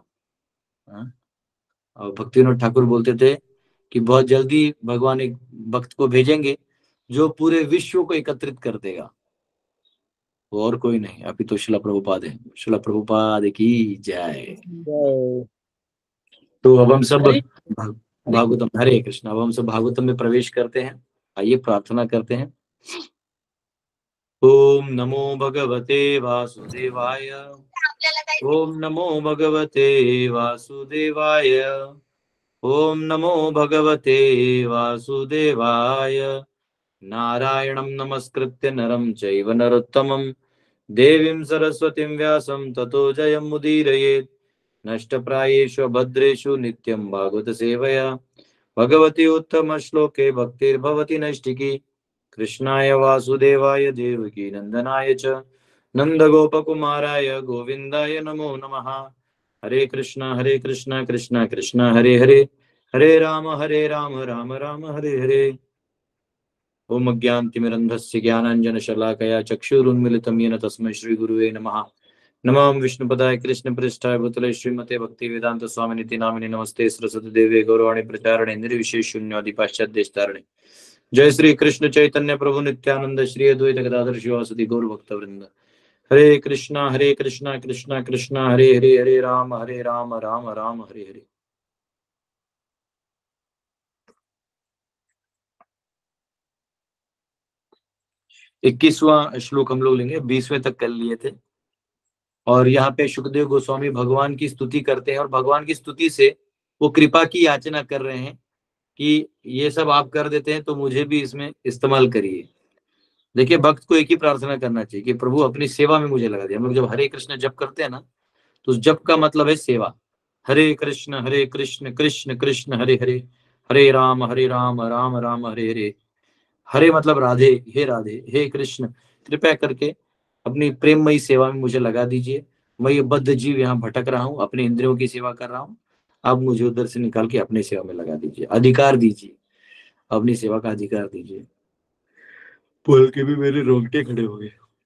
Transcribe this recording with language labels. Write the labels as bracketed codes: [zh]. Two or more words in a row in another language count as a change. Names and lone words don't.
[hi] हाँ, और भक्तिविनोद ठाकुर बोलते थे कि बहुत जल्दी भगवान एक भक्त को भेजेंगे जो पूरे विश्व को एकत्रित कर देगा, वो और कोई नहीं, अभी तो शिला प्रभुपाद है। शिला प्रभुपाद की जय। तो अब हम सब भागवतम, हरे कृष्ण, अब हम सब भागवतम में प्रवेश करते हैं। आइए प्रार्थना करते हैं। [sa] ओम नमो भगवते वासुदेवाय, ओम नमो भगवते वासुदेवाय, ओम नमो भगवते वासुदेवाय। नारायणं नमस्कृत्य नरं चैव नरोत्तमं देवीं सरस्वतीं व्यासं ततो जयमुदीरयेत्। नष्टप्रायेषु भद्रेषु नित्यं भागवत सेवया भगवती उत्तम श्लोके भक्तिर्भवति नैष्टिकी। कृष्णाय वासुदेवाय देवकी नंदनाय च नंदगोपकुमाराय गोविंदाय नमो नमः। हरे कृष्णा कृष्णा कृष्णा हरे हरे, हरे राम राम राम हरे हरे। ओम अज्ञानतिमिरन्धस्य ज्ञानाञ्जनशलाकया चक्षुरुन्मिलितं येन तस्मै श्रीगुरुवे नमः। नमामि विष्णुपदाय कृष्णप्रेष्ठाय भूतले श्रीमते भक्तिवेदांत स्वामिनिति नामिने। नमस्ते सरस्वती देवे गौरवाणी प्रचारणे निर्विशेष शून्यादि पाश्चात्य। जय श्री कृष्ण चैतन्य प्रभु नित्यानंद श्री अद्वैत गदाधर शिवासदि गौर भक्त वृंद। हरे कृष्णा कृष्णा कृष्णा हरे हरे, हरे राम राम राम हरे हरे। [hi] 21वां श्लोक हम लोग लेंगे, 20वें तक कर लिए थे। और यहाँ पे सुखदेव गोस्वामी भगवान की स्तुति करते हैं, और भगवान की स्तुति से वो कृपा की याचना कर रहे हैं कि ये सब आप कर देते हैं तो मुझे भी इसमें इस्तेमाल करिए। देखिए, भक्त को एक ही प्रार्थना करना चाहिए कि प्रभु अपनी सेवा में मुझे लगा दिए। हम लोग जब हरे कृष्ण जप करते हैं ना, तो उस जप का मतलब है सेवा। [sa] हरे कृष्ण कृष्ण कृष्ण हरे हरे, हरे राम राम राम हरे हरे। [hi] हरे मतलब राधे, हे राधे, हे कृष्ण, कृपया करके अपनी प्रेममयी सेवा में मुझे लगा दीजिए। मैं ये बद्ध जीव यहाँ भटक रहा हूँ, अपने इंद्रियों की सेवा कर रहा हूँ, आप मुझे उधर से निकाल के अपनी सेवा में लगा दीजिए, अधिकार दीजिए, अपनी सेवा का अधिकार दीजिए। बोल के भी मेरे रोंगटे खड़े हो गए।